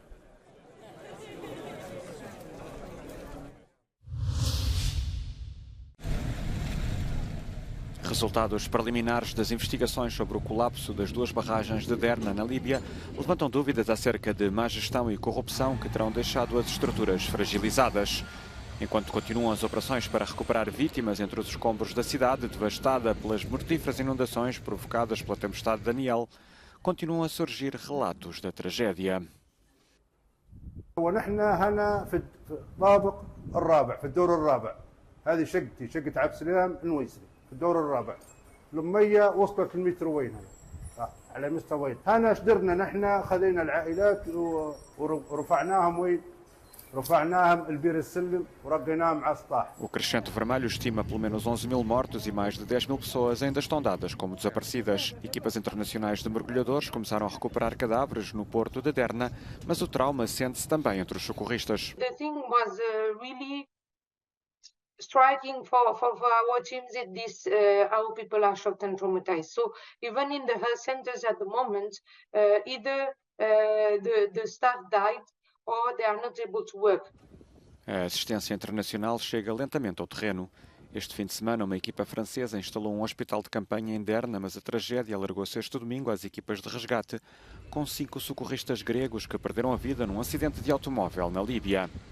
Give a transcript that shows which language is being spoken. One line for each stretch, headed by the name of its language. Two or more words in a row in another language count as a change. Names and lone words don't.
Portuguese: Resultados preliminares das investigações sobre o colapso das 2 barragens de Derna, na Líbia, levantam dúvidas acerca de má gestão e corrupção que terão deixado as estruturas fragilizadas. Enquanto continuam as operações para recuperar vítimas entre os escombros da cidade, devastada pelas mortíferas inundações provocadas pela tempestade Daniel, continuam a surgir relatos da tragédia.
Arabic: ونحن هنا في الطابق الرابع في الدور الرابع. هذه شقتي شقة عبد السلام النويسري في الدور الرابع. المية وصلت المتر وين على مستويين. هنا ايش درنا نحن خذينا العائلات ورفعناهم وين؟ رفعناهم البير السلم ورقيناهم على السطح.
Portuguese: O Crescente Vermelho estima pelo menos 11.000 mortos e mais de 10.000 pessoas ainda estão dadas como desaparecidas. Equipas internacionais de mergulhadores começaram a recuperar cadáveres no porto de Derna, mas o trauma sente-se também entre os socorristas.
English: The thing was really striking for our teams is this how people are shocked and traumatized. So even in the health centers at the moment, either the staff died or they are not able to work.
Portuguese: A assistência internacional chega lentamente ao terreno. Este fim de semana, uma equipa francesa instalou um hospital de campanha em Derna, mas a tragédia alargou-se este domingo às equipas de resgate, com 5 socorristas gregos que perderam a vida num acidente de automóvel na Líbia.